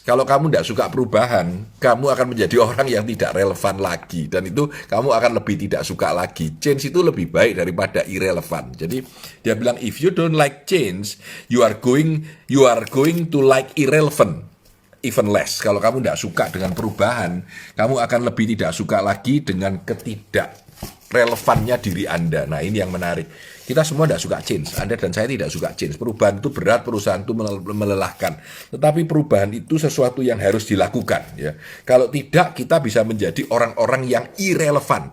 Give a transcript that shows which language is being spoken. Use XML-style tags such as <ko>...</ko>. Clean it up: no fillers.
<id>Kalau kamu tidak suka perubahan, kamu akan menjadi orang yang tidak relevan lagi. Dan itu kamu akan lebih tidak suka lagi. Change itu lebih baik daripada irrelevant. Jadi dia bilang,</id> <en>if you don't like change, you are going to like irrelevant even less.</en> <id>Kalau kamu tidak suka dengan perubahan, kamu akan lebih tidak suka lagi dengan ketidak relevannya diri Anda. Nah, ini yang menarik. Kita semua tidak suka change. Anda dan saya tidak suka change. Perubahan itu berat, perusahaan itu melelahkan. Tetapi perubahan itu sesuatu yang harus dilakukan. Ya. Kalau tidak, kita bisa menjadi orang-orang yang irrelevan.</id>